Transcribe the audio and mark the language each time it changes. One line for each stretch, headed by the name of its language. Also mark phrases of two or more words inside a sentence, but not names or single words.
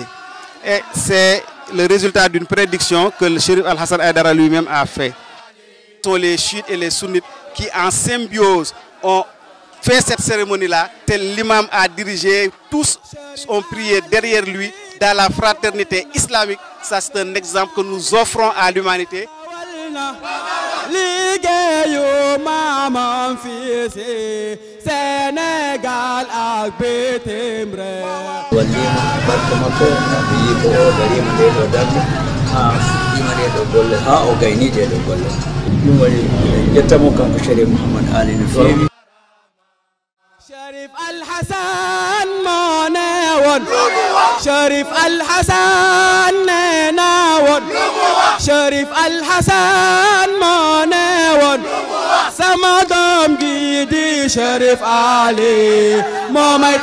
French: Et c'est le résultat d'une prédiction que le Chérif Al-Hassan Aïdara lui-même a fait. Ce sont les chiites et les sunnites qui, en symbiose, ont fait cette cérémonie-là. Tel l'imam a dirigé, tous ont prié derrière lui dans la fraternité islamique. Ça, c'est un exemple que nous offrons à l'humanité.
Wolof: Sénégal ak bitim réew
Fula: wallima barka makko wi ko o darima nde ɗo darde ha ima nde ɗo golle ha o gaynide ɗo golle ɗum waɗi jettamo kanko Chérif Mouhamad Ali no feewi
Wolof: Chérif Al-Hassan moo ne woon Chérif Al-Hassan nee na woon Chérif Al-Hassan moo ne woon sama doom gi di Chérif Ali moo may